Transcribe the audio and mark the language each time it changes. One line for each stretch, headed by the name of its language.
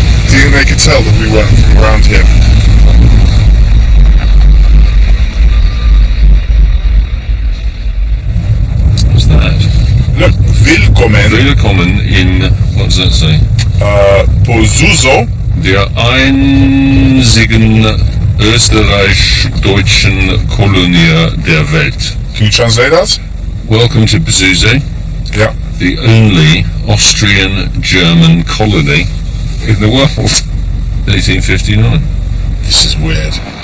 English: Do you think they could tell that we weren't from around here? What's that? Look,
German: Willkommen in,
English: what does that say? Pozuzo.
German: Der einzigen österreich-deutschen Kolonie der Welt.
English: Can you translate that? Welcome to Bzuze, Yeah. the only Austrian-German colony in the world. 1859. This is weird.